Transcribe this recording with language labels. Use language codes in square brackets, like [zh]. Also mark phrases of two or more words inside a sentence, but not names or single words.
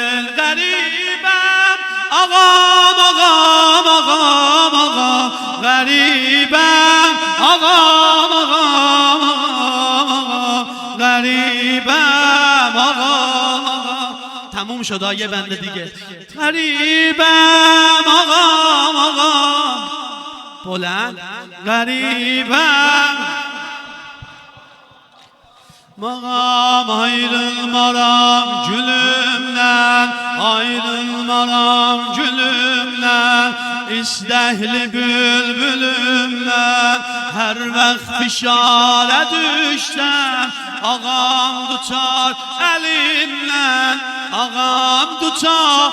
[fa] غریبم آقا آقام آقام آقام غریبم آقام آقام آقام غریبم آقام آقام. تموم شد یه بنده دیگه. غریبم آقام آقام بلند غریبم مقام [az] ayrılmaram gülümden ayrılmaram gülümden istehli bülbülümden her vaxt fişarə düşsəm ağam tutar elimden ağam tutar